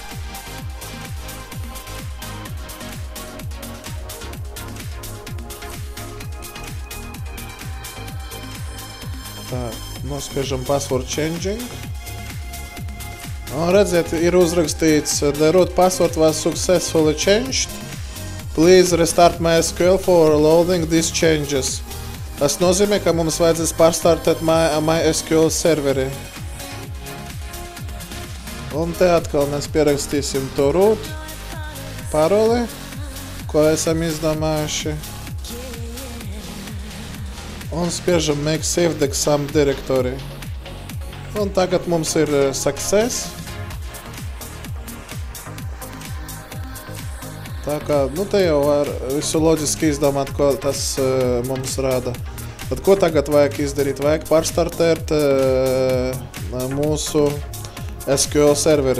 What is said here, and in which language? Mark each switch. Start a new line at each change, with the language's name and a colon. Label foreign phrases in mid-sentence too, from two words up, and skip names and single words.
Latvian: Tā, nospiežam
English: password changing.
Latvian: Un redziet, ir uzrakstīts,
English: the root password was successfully changed. Please restart MySQL for loading these changes.
Latvian: Tas nozīmē, ka mums vajadzēs pārstartēt MySQL serveri. Un te atkal mēs pierakstīsim to root paroli, ko esam izdomājuši. Un spiežam
English: make saved exam directory.
Latvian: Un tagad mums ir success. Tā kā, te jau var visu loģiski izdomāt, ko tas mums rāda. Tad ko tagad vajag izdarīt? Vajag pārstartēt mūsu SQL serveri.